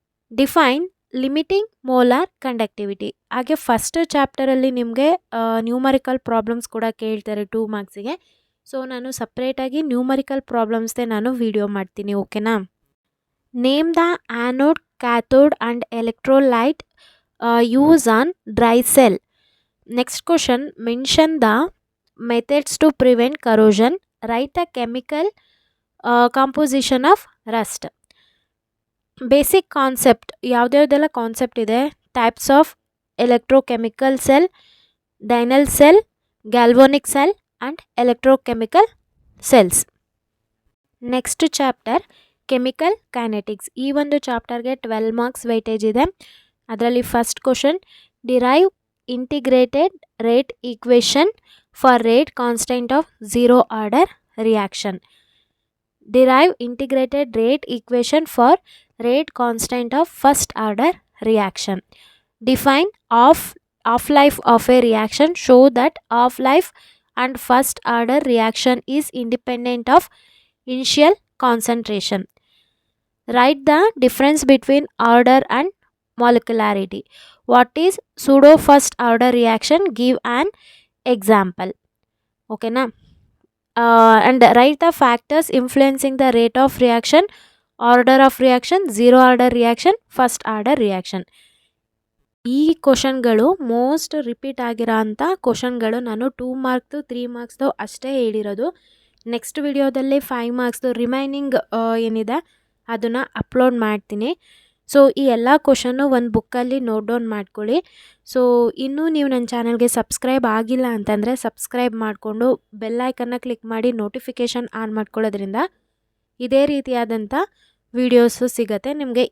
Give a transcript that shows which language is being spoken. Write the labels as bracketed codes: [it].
[en] Define limiting molar conductivity. [kn] ಹಾಗೆ first ಚಾಪ್ಟರಲ್ಲಿ ನಿಮಗೆ numerical problems ಕೂಡ ಕೇಳ್ತಾರೆ 2 ಮಾರ್ಕ್ಸಿಗೆ. ಸೊ ನಾನು ಸಪ್ರೇಟಾಗಿ ನ್ಯೂಮರಿಕಲ್ ಪ್ರಾಬ್ಲಮ್ಸ್ದೇ ನಾನು ವಿಡಿಯೋ ಮಾಡ್ತೀನಿ. ಓಕೆನಾ? [en] Name the anode, cathode and electrolyte use on dry cell. Next question, mention the methods to prevent corrosion, write the chemical composition of rust. Basic concept [kn] ಯಾವುದ್ಯಾವುದೆಲ್ಲ concept ಇದೆ, [en] Types of electrochemical cell, Daniell cell, galvanic cell and electrochemical cells. [kn] Next chapter chemical kinetics. ಈ ಒಂದು ಚಾಪ್ಟರ್ಗೆ 12 marks weightage ಇದೆ. ಅದರಲ್ಲಿ [en] First question, derive integrated rate equation for rate constant of zero order reaction. Derive integrated rate equation for rate constant of first order reaction. Define half-life of a reaction. Show that half-life and first order reaction is independent of initial concentration. Write the difference between order and molecularity. What is pseudo first order reaction? Give an example. Okay na? And write the factors influencing the rate of reaction, order of reaction, zero order reaction, first order reaction. [kn] ಈ ಕ್ವಶನ್ಗಳು most repeat ಆಗಿರೋ ಅಂಥ ಕ್ವಶನ್ಗಳು. ನಾನು 2 ಮಾರ್ಕ್ದು 3 ಮಾರ್ಕ್ಸ್ದು ಅಷ್ಟೇ ಹೇಳಿರೋದು. Next ವಿಡಿಯೋದಲ್ಲಿ 5 ಮಾರ್ಕ್ಸ್ದು remaining ಏನಿದೆ ಅದನ್ನು upload ಮಾಡ್ತೀನಿ. ಸೊ ಈ ಎಲ್ಲ ಕ್ವಶನ್ನು ಒಂದು ಬುಕ್ಕಲ್ಲಿ ನೋಟ್ ಡೌನ್ ಮಾಡ್ಕೊಳ್ಳಿ. ಸೊ ಇನ್ನೂ ನೀವು ನನ್ನ ಚಾನಲ್ಗೆ ಸಬ್ಸ್ಕ್ರೈಬ್ ಆಗಿಲ್ಲ ಅಂತಂದರೆ ಸಬ್ಸ್ಕ್ರೈಬ್ ಮಾಡಿಕೊಂಡು ಬೆಲ್ಲೈಕನ್ನ ಕ್ಲಿಕ್ ಮಾಡಿ ನೋಟಿಫಿಕೇಷನ್ ಆನ್ ಮಾಡ್ಕೊಳ್ಳೋದ್ರಿಂದ ಇದೇ ರೀತಿಯಾದಂಥ ವೀಡಿಯೋಸು ಸಿಗುತ್ತೆ ನಿಮಗೆ.